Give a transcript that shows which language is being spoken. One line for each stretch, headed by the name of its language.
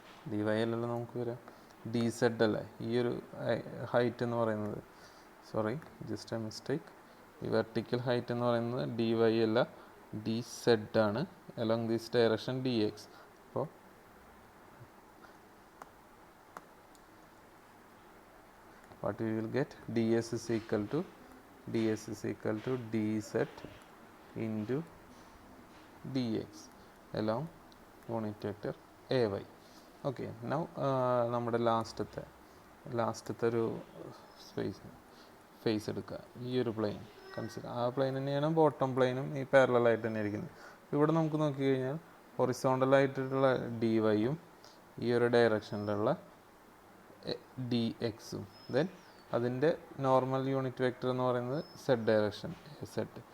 Malayalam: DY അല്ലല്ലോ നമുക്ക് വരാം, DZ അല്ലേ ഈ ഒരു ഹൈറ്റ് എന്ന് പറയുന്നത്.
English: Just a mistake.
Malayalam: ഈ വെർട്ടിക്കൽ ഹൈറ്റ് എന്ന് പറയുന്നത് DY അല്ല, DZ ആണ്, അലോങ് ദിസ് ഡയറക്ഷൻ DX.
English: അപ്പോൾ what we will get, DS is equal to DZ into DX along unit vector AY.
Malayalam: Okay, now നമ്മുടെ ലാസ്റ്റത്തെ ഒരു ഫേസ് എടുക്കുക. ഈ ഒരു പ്ലെയിൻ കൺസിഡർ, ആ പ്ലെയിൻ തന്നെയാണ് ബോട്ടം പ്ലെയിനും ഈ പാരലലായിട്ട് തന്നെ ഇരിക്കുന്നത്. ഇവിടെ നമുക്ക് നോക്കിക്കഴിഞ്ഞാൽ ഹൊറിസോണ്ടലായിട്ടുള്ള DYയും ഈ ഒരു ഡയറക്ഷനിലുള്ള DXും, ദെൻ അതിൻ്റെ നോർമൽ യൂണിറ്റ് വെക്റ്റർ എന്ന് പറയുന്നത് Z ഡയറക്ഷൻ Z.